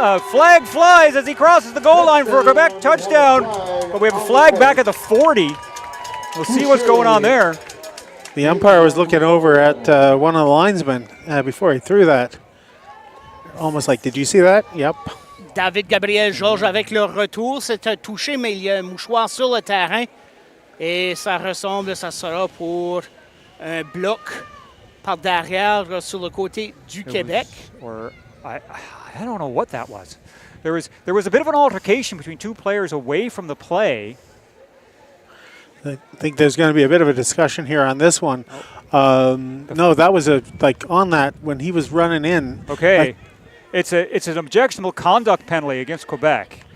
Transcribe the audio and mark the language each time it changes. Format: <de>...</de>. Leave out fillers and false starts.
<en>Flag flies as he crosses the goal line for a Quebec touchdown. But we have a flag back at the 40. We'll see what's going on there. The umpire was looking over at one of the linesmen before he threw that. Almost like, did you see that? Yep.</en> <fr>David Gabriel Georges avec le retour. C'est un touché, mais il y a un mouchoir sur le terrain. Et ça sera pour un bloc par derrière sur le côté du Québec.</fr> <en>I don't know what that was. There was a bit of an altercation between two players away from the play. I think there's going to be a bit of a discussion here on this one. No, that was on that when he was running in. Okay, it's an objectionable conduct penalty against Quebec.</en>